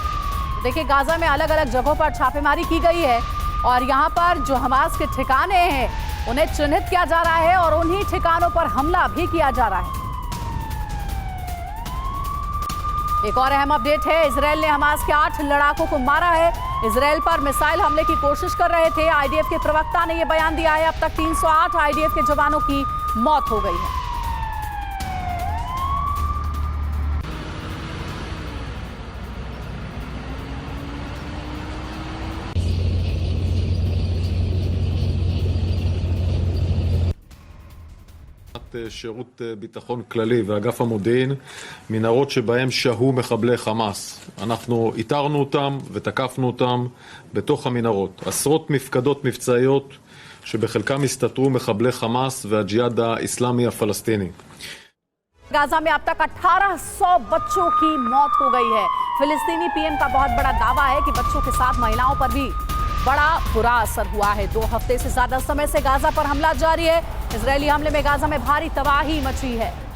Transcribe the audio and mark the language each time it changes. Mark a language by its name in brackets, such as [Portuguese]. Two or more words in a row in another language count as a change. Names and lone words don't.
[Hindi] देखिए, गाजा में अलग अलग जगहों पर छापेमारी की गई है और यहां पर जो हमास के ठिकाने हैं उन्हें चिन्हित किया जा रहा है और उन्हीं ठिकानों पर हमला भी किया जा रहा है। एक और अहम अपडेट है, इजरायल ने हमास के 8 लड़ाकों को मारा है। इजरायल पर मिसाइल हमले की कोशिश कर रहे थे। आईडीएफ के प्रवक्ता ने यह बयान दिया है। अब तक 308 आईडीएफ के जवानों की मौत हो गई है। [Hebrew] שירות ביטחון כללי ואגף המודיעין מנהרות שבהם שהו מחבלי חמאס. אנחנו איתרנו אותם ותקפנו אותם בתוך המנהרות. עשרות מפקדות מבצעיות שבחלקם הסתתרו מחבלי חמאס והג'יהאד האסלאמי הפלסטיני. [Hindi] गाजा में अब तक 1800 बच्चों की मौत हो गई है। फिलिस्तीनी पीएम का बहुत बड़ा दावा है कि बच्चों के साथ महिलाओं पर भी बड़ा बुरा असर हुआ है। 2 हफ्ते से ज्यादा समय से गाजा पर हमला जारी है। इजरायली हमले में गाजा में भारी तबाही मची है।